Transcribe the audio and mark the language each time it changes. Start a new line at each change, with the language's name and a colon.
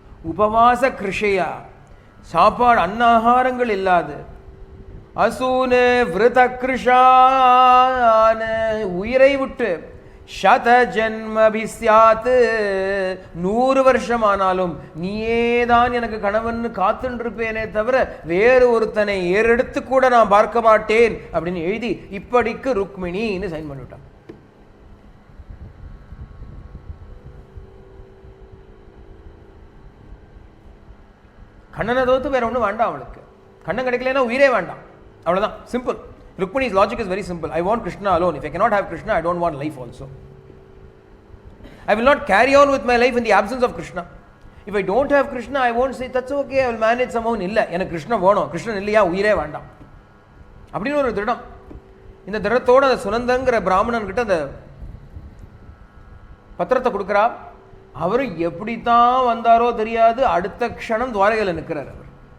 Tamil: உபவாச கிருஷையா, சாப்பாடு அன்னாகாரங்கள் இல்லாது, அசூனு விரத கிருஷான, உயிரை விட்டு, சத ஜென்மபிஸ்யாத்து, 100 வருஷம் ஆனாலும் நீயேதான் எனக்கு கணவன் காத்துட்டு இருப்பேனே தவிர வேறு ஒருத்தனை ஏறெடுத்து கூட நான் பார்க்க மாட்டேன் அப்படின்னு எழுதி இப்படிக்கு ருக்மிணின்னு சைன் பண்ணிவிட்டான். கண்ணனை தோத்து வேற ஒன்றும் வேண்டாம் அவளுக்கு. கண்ணன் கிடைக்கலன்னா உயிரே வேண்டாம், அவ்வளோதான். Simple.
English: Rukmini's logic is very simple. I want Krishna alone. If I cannot have Krishna, I don't want life also. I will not carry on with my life in the absence of Krishna. If I don't have Krishna, I won't say, that's okay, I will manage somehow.
Tamil: இல்லை, எனக்கு கிருஷ்ணன் வேணும், கிருஷ்ணன் இல்லையா உயிரே வேண்டாம் அப்படின்னு ஒரு திருடம். இந்த திருடத்தோடு அந்த சுனந்தங்கிற பிராமணன்கிட்ட அந்த பத்திரத்தை கொடுக்குறா. அவர் எப்படித்தான் வந்தாரோ தெரியாது, அடுத்த க்ஷணம் துவாரகையில் நிற்கிறார் அவர்.